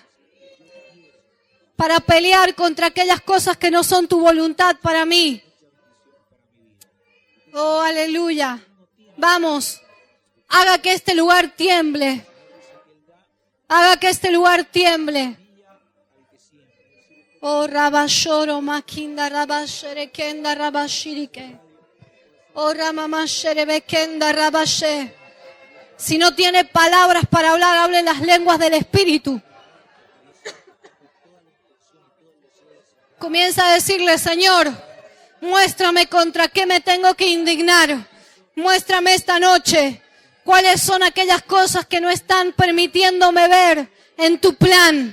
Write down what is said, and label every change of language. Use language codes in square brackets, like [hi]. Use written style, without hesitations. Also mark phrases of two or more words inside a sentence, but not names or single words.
[es] Para pelear contra aquellas cosas que no son tu voluntad para mí. Oh, aleluya. Vamos. Haga que este lugar tiemble. Haga que este lugar tiemble. Oh, Rabashoro, Makinda, Rabashere, Kenda, Rabashirike. Oh, Ramamashere, Bekenda, Rabashe. Si no tiene palabras para hablar, hable las lenguas del Espíritu. Comienza a decirle, Señor, muéstrame contra qué me tengo que indignar. Muéstrame esta noche cuáles son aquellas cosas que no están permitiéndome ver en tu plan.